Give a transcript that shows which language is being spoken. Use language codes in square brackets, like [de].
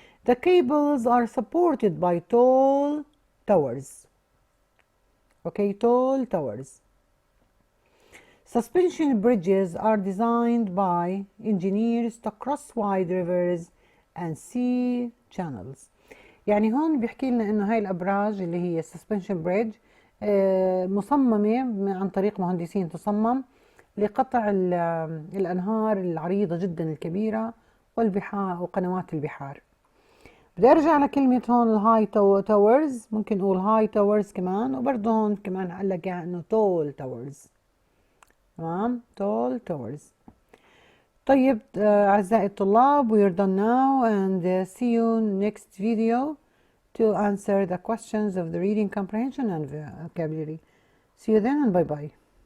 [en] The cables are supported by tall towers. Okay, tall towers. Suspension bridges are designed by engineers to cross wide rivers and sea channels. [ar] يعني هون بيحكي لنا انه هاي الابراج اللي هي suspension bridge مصممة عن طريق مهندسين تصمم لقطع الانهار العريضة جدا الكبيرة والبحار وقنوات البحار. بدي ارجع لكلمة هون الهاي تاورز، ممكن نقول هاي تاورز كمان، وبرضه هون كمان قال لك انه تول تاورز. تمام، [en] tall towers. [ar] طيب أعزائي الطلاب, [en] we are done now and see you next video to answer the questions of the reading comprehension and vocabulary. See you then and bye bye.